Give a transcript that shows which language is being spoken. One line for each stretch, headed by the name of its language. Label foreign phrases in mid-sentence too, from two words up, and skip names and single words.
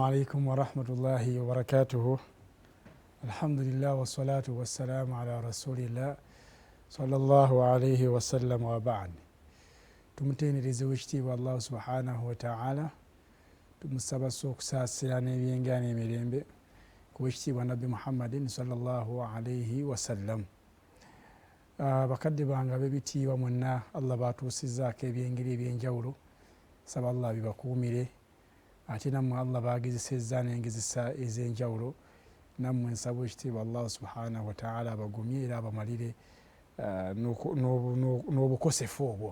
Arabic: عليكم ورحمة الله وبركاته. الحمد لله والصلاة والسلام على رسول الله صلى الله عليه وسلم وبعد.
Ganda: tumutendereze wekitiibwa
Arabic: الله سبحانه وتعالى,
Ganda: tumusaba okusaasira n'ebyenga n'emirembe ku wekitiibwa nabbi
Arabic: محمد صلى الله عليه وسلم.
Ganda: Bakadde bange ab'ebitiibwa mwenna Allah batuusizzaako ebyengeri ebyenjawulo, saba Allah bibakuumire, ate nammwe Allah bagezesezza n'engezesa ez'enjawulo, nammwe nsaba ekitiibwa
Arabic: الله سبحانه وتعالى
Ganda: abagumye era abamalire n'obukosefu obwo.